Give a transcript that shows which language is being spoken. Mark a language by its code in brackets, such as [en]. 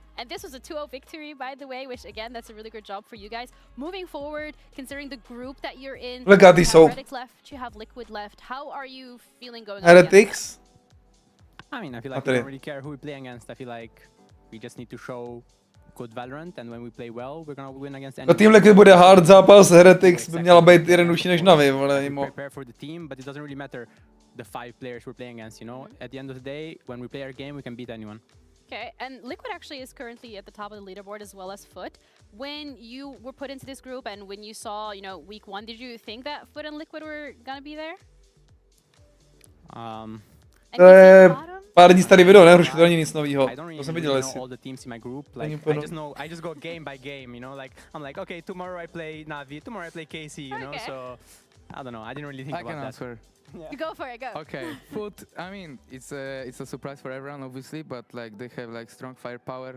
[en] And this was a 2-0 victory, by the way, which, again, that's a really good job for you guys. Moving forward, considering the group that you're in, look at this. You have Heretics left, you have Liquid left. How are you feeling going on? Heretics? I mean, I feel like we don't really care who we play against. I feel like we just need to show good Valorant, and when we play well, we're gonna win against anyone. [cs] Tým Liquid bude hard zápas, Heretics by měla být jednodušší než NAVI, vole, imo. [en] Prepare for the team, but it doesn't really matter the 5 players we're playing against, you know? At the end of the day, when we play our game, we can beat anyone. Okay, and Liquid actually is currently at the top of the leaderboard as well as Foot. When you were put into this group and when you saw, you know, week 1, did you think that Foot and Liquid were gonna be there? [cs] To je pár dní starý video, ne? Hrušku, to není nic novýho. To jsem viděl, jestli. [en] All the teams in my group, like I just go game by game, you know, like I'm like, okay, tomorrow I play NAVI, tomorrow I play KC, you know, so I don't know, I didn't really think about that. I can answer. Yeah. You go for it, go. Okay, Foot, I mean, it's a surprise for everyone, obviously, but like they have like strong firepower.